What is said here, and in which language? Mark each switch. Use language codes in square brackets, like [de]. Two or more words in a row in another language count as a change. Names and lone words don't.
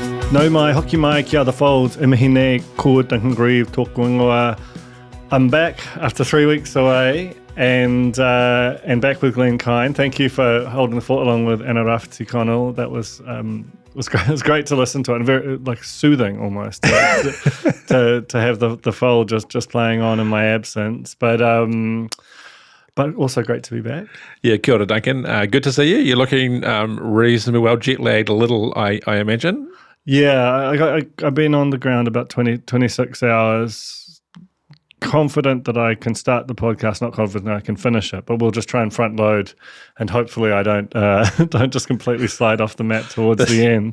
[mi] Nau mai, hoki mai, kia the folds, imahine, ko Duncan Greive, tōku ingoa. [en] I'm back after 3 weeks away and back with Glen Kyne. Thank you for holding the fort along with Anna Rafferty Connell. That was great. It was great to listen to it and very soothing almost to have the fold just playing on in my absence. But also great to be back. Yeah, [mi] kia ora, [en] Duncan. Good to see you. You're looking reasonably well, jet-lagged a little, I imagine. Yeah, I've been on the ground about 26 hours, confident that I can start the podcast, not confident I can finish it, but we'll just try and front load and hopefully I don't just completely slide off the mat towards the end.